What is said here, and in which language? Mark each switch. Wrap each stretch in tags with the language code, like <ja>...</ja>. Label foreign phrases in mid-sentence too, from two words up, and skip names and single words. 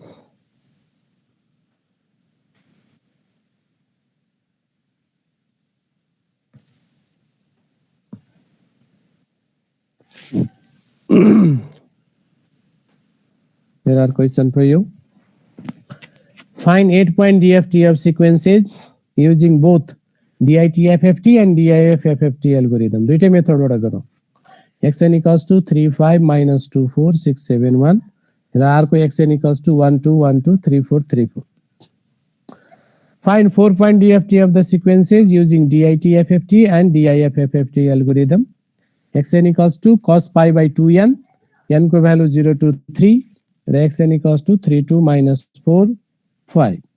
<en>There are question for you. Find 8-point DFT sequences using both DITFFT and DIFFT algorithm.</en> <ne>दुईटै मेथडबाट गरौँ</ne> <en>xn equals to 3 5 minus 2 4 6 7 1 र r को xn equals to 1 2 1 2 3 4 3 4. Find 4-point DFT of the sequences using DITFFT and DIFFT algorithm. xn equals to cos pi by 2n, n को value 0 to 3 र xn equals to 3 2 minus 4 5.</en>